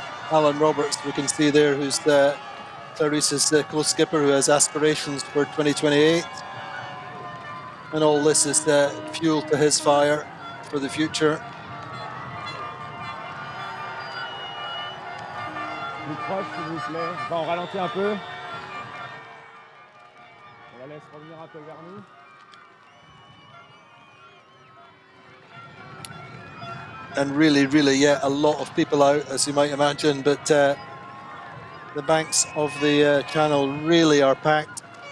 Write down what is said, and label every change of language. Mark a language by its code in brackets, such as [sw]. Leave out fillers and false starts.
[en] Alan Roberts, we can see there, who's Clarisse's co-skipper, who has aspirations for 2028. And all this is fuel to his fire for the future. [fr] Plus proche, s'il vous plaît. Enfin, on ralentit un peu. On la laisse revenir un peu vers nous. [en] And really, yeah, a lot of people out, as you might imagine, but the banks of the channel really are packed.